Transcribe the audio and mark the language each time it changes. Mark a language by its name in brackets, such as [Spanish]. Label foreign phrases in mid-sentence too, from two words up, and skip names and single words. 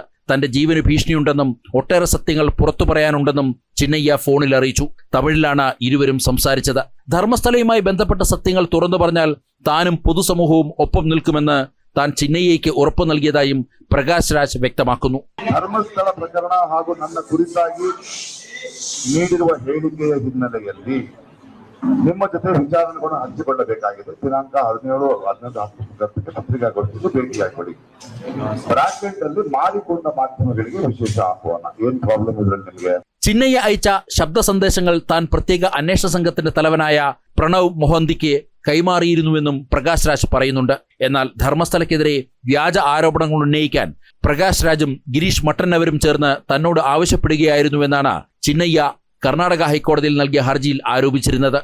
[Malayalam] തന്റെ ജീവന് ഭീഷണിയുണ്ടെന്നും ഒട്ടേറെ സത്യങ്ങൾ പുറത്തു പറയാനുണ്ടെന്നും ചിന്നയ്യ ഫോണിൽ അറിയിച്ചു. തമിഴിലാണ് ഇരുവരും സംസാരിച്ചത്. ധർമ്മസ്ഥലയുമായി ബന്ധപ്പെട്ട സത്യങ്ങൾ തുറന്നു പറഞ്ഞാൽ താനും പൊതുസമൂഹവും ഒപ്പം നിൽക്കുമെന്ന് താൻ ചിന്നയ്യയ്ക്ക് ഉറപ്പു നൽകിയതായും പ്രകാശ് രാജ് വ്യക്തമാക്കുന്നു. [Kannada] ಧರ್ಮಸ್ಥಳ ಪ್ರಕರಣ ಹಾಗೂ ನನ್ನ ಕುರಿತಾಗಿ ನೀಡಿರುವ ಹೇಳಿಕೆಯ ಹಿನ್ನೆಲೆಯಲ್ಲಿ ನಿಮ್ಮ ಜೊತೆ ವಿಚಾರಣೆಗಳನ್ನು ಹಂಚಿಕೊಳ್ಳಬೇಕಾಗಿದೆ. ದಿನಾಂಕ 17-11 ಪತ್ರಿಕಾಗೋಷ್ಠಿಗೆ ಭೇಟಿಯಾಗಿಕೊಡಿ. ಬ್ರಾಕೆಟ್ ಅಲ್ಲಿ ಮಾರಿಕೊಂಡ ಮಾಧ್ಯಮಗಳಿಗೆ ವಿಶೇಷ ಆಹ್ವಾನ. ಏನ್ ಪ್ರಾಬ್ಲಮ್ ಇದ್ರಲ್ಲಿ ನಿಮಗೆ? [Malayalam] ചിന്നയ്യ അയച്ച ശബ്ദ സന്ദേശങ്ങൾ താൻ പ്രത്യേക അന്വേഷണ സംഘത്തിന്റെ തലവനായ പ്രണവ് മൊഹന്തിക്ക് കൈമാറിയിരുന്നുവെന്നും പ്രകാശ് രാജ് പറയുന്നുണ്ട്. എന്നാൽ ധർമ്മസ്ഥലയ്ക്കെതിരെ വ്യാജ ആരോപണങ്ങൾ ഉന്നയിക്കാൻ പ്രകാശ് രാജും ഗിരീഷ് മട്ടന്നവരും ചേർന്ന് തന്നോട് ആവശ്യപ്പെടുകയായിരുന്നുവെന്നാണ് ചിന്നയ്യ കർണാടക ഹൈക്കോടതിയിൽ നൽകിയ ഹർജിയിൽ ആരോപിച്ചിരുന്നത്.